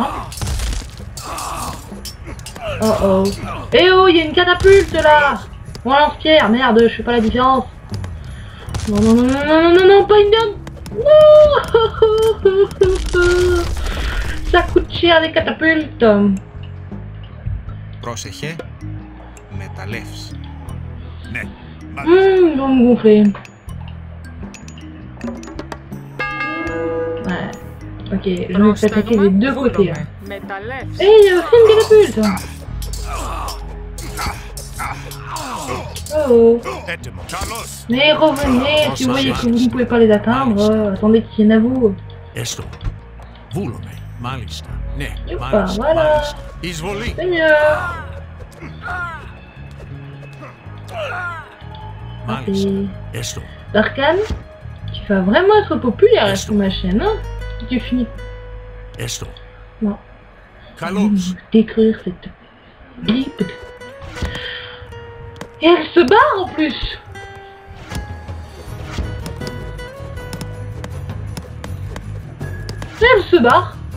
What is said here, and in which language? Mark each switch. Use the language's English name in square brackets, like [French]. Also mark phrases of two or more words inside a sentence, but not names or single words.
[French] Hein. Oh oh. Eh oh, il y a une catapulte là. Bon, lance-pierre, merde, je fais pas la différence. Non, non, non, non, non, non, non, non, pas une dame. Non. Ça coûte cher les catapultes. [Greek] Πρόσεχε. Μεταλλεύς. Ναι. [French] Ils vont me gonfler. Ouais. Ok, je me fais attaquer des deux côtés là. Eh, il y a aussi une catapulte. Oh. Mais revenez, si vous voyez que vous ne pouvez pas les atteindre, attendez qu'ils viennent à vous. [Greek] Έστω. Βούλομαι. Μάλιστα. Ναι, [French] Youpa, [Greek] μάλιστα. [French] voilà. [Greek] Μάλιστα. Εισβολή. [French] C'est mieux. [Greek] Μάλιστα. Έστω. [French] Darkan, tu vas vraiment être populaire sur ma chaîne, hein? Tu finis. [Greek] Έστω. [French] Non. Détruire cette bipe. Et elle se barre en plus. Et elle se barre.